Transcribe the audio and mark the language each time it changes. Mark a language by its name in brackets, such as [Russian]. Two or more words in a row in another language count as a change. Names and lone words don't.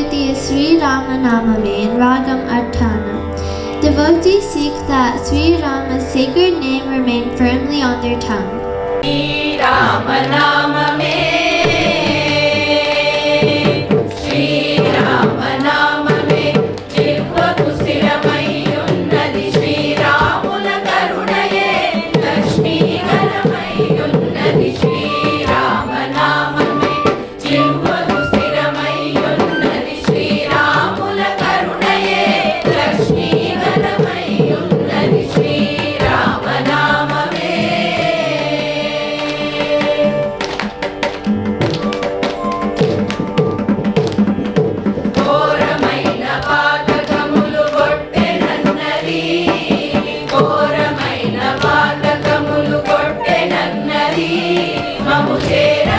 [English] Sri Ramanamame in Ragam Artana. Devotees seek that Sri Rama's sacred name remain firmly on their tongue. [Telugu] శ్రీ రామనామమే, శ్రీ రామనామమే, జివ్వకు స్థిరమయ్యున్నది శ్రీ రాముల కరుణయే, లక్ష్మీ కరమయ్యున్నది శ్రీ రామనామమే, జివ్వకు స్థిరమయ్యున్నది శ్రీ రాముల కరుణయే, లక్ష్మీ కరమయ్యున్నది శ్రీ రామనామమే. ఘోరమైన పాతకములు కొట్టెనన్నది, ఘోరమైన పాతకములు కొట్టెనన్నది, మము చే